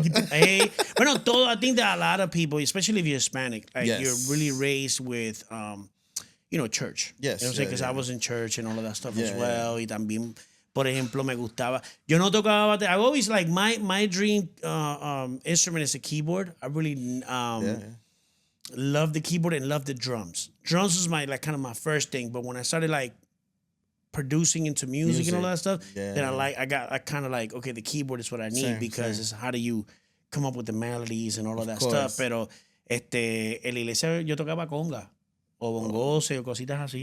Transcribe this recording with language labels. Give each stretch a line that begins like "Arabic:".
English: Hey, bueno, I think that a lot of people, especially if you're Hispanic, like you're really raised with, church. Yes. You know what I'm saying? Because I was in church and all of that stuff as well.
Spanish: Y también, por ejemplo, me gustaba. Yo no tocaba batería.
English: I always like my dream instrument is a keyboard. I really love the keyboard and love the drums. Drums was my kind of my first thing, but when I started like producing into music and all that stuff, then I kind of like, okay, the keyboard is what I need because it's how do you come up with the melodies and all of that stuff.
Spanish: Pero en la iglesia yo tocaba conga o bongose o cositas así.